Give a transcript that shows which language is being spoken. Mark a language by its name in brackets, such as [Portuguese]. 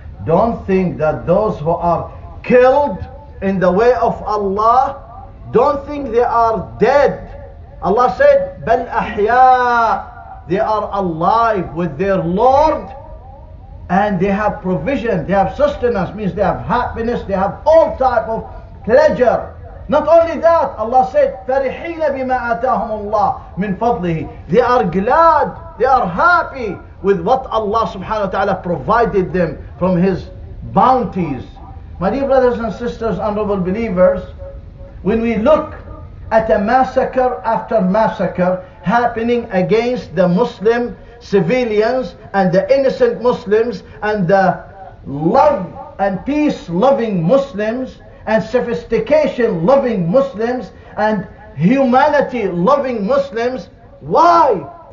[English] Don't think that those who are killed in the way of Allah, don't think they are dead. Allah said, [Arabic] بَلْ أَحْيَاء. [English] They are alive with their Lord, and they have provision, they have sustenance, means they have happiness, they have all type of pleasure. Not only that, Allah said, [Arabic] فَرِحِينَ بِمَا آتَاهُمُ اللَّهُ مِنْ فَضْلِهِ. [English] They are glad, they are happy with what Allah subhanahu wa ta'ala provided them from His bounties. My dear brothers and sisters, honorable believers, when we look at a massacre after massacre happening against the Muslim civilians and the innocent Muslims and the love and peace loving Muslims and sophistication loving Muslims and humanity loving Muslims, why?